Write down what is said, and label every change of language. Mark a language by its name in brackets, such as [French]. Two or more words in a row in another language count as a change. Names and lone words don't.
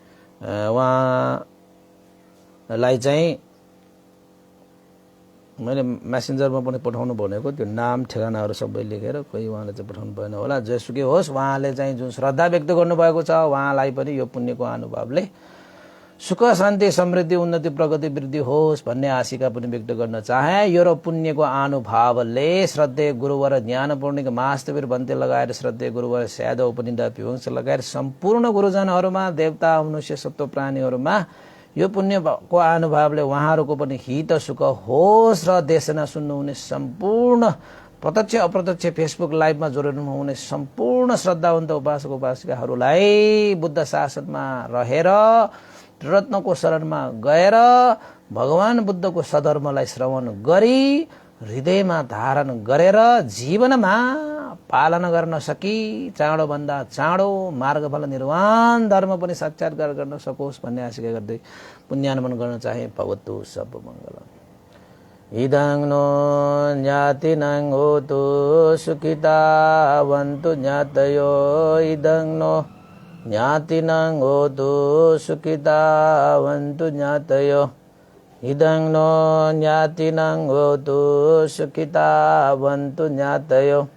[Nepali] उहाँलाई चाहिँ मैले मेसेन्जरमा पनि पठाउनु भनेको त्यो नाम ठेगानाहरू सबै लेखेर, कोही उहाँले चाहिँ पठाउनु भएन होला। जेसुकै होस्, उहाँले चाहिँ जुन श्रद्धा व्यक्त गर्नुभएको छ उहाँलाई पनि यो पुण्यको अनुभवले सुख शान्ति समृद्धि उन्नति प्रगति वृद्धि होस् भन्ने आशिका पनि व्यक्त गर्न चाहे। यो र पुण्यको अनुभवले श्रद्धेय गुरुवर ज्ञानपूर्णिक मास्तवीर भन्ते लगाएर श्रद्धेय गुरुवर स्यादव उपनिन्दा पिवंश लगाएर सम्पूर्ण गुरुजनहरूमा, देवता मनुष्य सत्व प्राणीहरूमा यो पुण्यको अनुभवले उहाँहरूको पनि हित सुख होस् र देशना सुन्नुहुने सम्पूर्ण प्रत्यक्ष अप्रत्यक्ष फेसबुक लाइभमा जोडिनु हुने सम्पूर्ण श्रद्धावन्त उपासक उपासिकाहरूलाई बुद्ध शासनमा रहेर रत्नको शरणमा गएर भगवान बुद्धको सधर्मलाई श्रवण गरी हृदयमा धारण गरेर जीवनमा पालन गर्न सकी चाँडोभन्दा चाँडो मार्गफल निर्वाण धर्म पनि साक्षात्कार गर्न सकोस् भन्ने आशिका गर्दै पुण्यानुमन गर्न चाहे। [Pali] भवतु सब मङ्गलम्। इदं नो ज्ञातिनं होतु सुखिता वन्तु ज्ञातयो। इदं नो ज्ञातिनं होतु सुखिता वन्तु ज्ञातयो। इदं नो ज्ञातिनं होतु सुखिता वन्तु ज्ञातयो।